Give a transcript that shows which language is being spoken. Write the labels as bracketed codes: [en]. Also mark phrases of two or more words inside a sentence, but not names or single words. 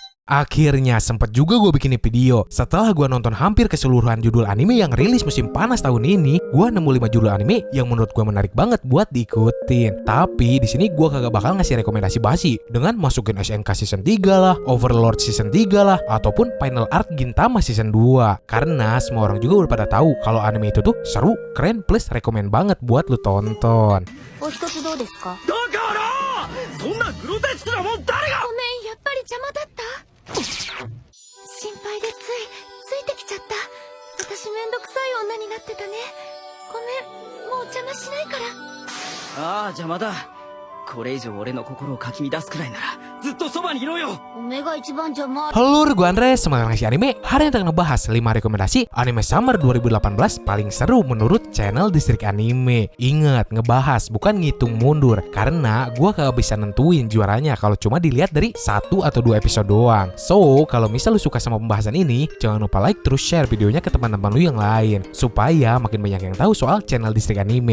[id] Akhirnya sempet juga gue bikin video. Setelah gue nonton hampir keseluruhan judul anime yang rilis musim panas tahun ini, gue nemu 5 judul anime yang menurut gue menarik banget buat diikutin. Tapi di sini gue kagak bakal ngasih rekomendasi basi dengan masukin SNK season 3 lah, Overlord season 3 lah, ataupun Final Arc Gintama season 2. Karena semua orang juga udah pada tahu kalau anime itu tuh seru, keren, plus rekomen banget buat lu tonton. [ja] お一つどうですか？だからそんなグロテスクなもん誰が。ごめん、やっぱり邪魔だった。心配でついてきちゃった。私めんどくさい女になってたね。ごめん、もう邪魔しないから。ああ邪魔だ。これ以上俺の心をかき乱すくらいならずっとそばにいろよ。おめが一番邪魔。 [id] Halo, gue Andre, semangat ngasih anime. Hari ini kita ngebahas 5 rekomendasi anime summer 2018 paling seru menurut channel Distrik Anime. Ingat, ngebahas bukan ngitung mundur, karena gue kagak bisa nentuin juaranya kalau cuma dilihat dari 1 atau 2 episode doang. So, kalau misal lu suka sama pembahasan ini, jangan lupa like terus share videonya ke teman-teman lu yang lain, supaya makin banyak yang tahu soal channel Distrik Anime.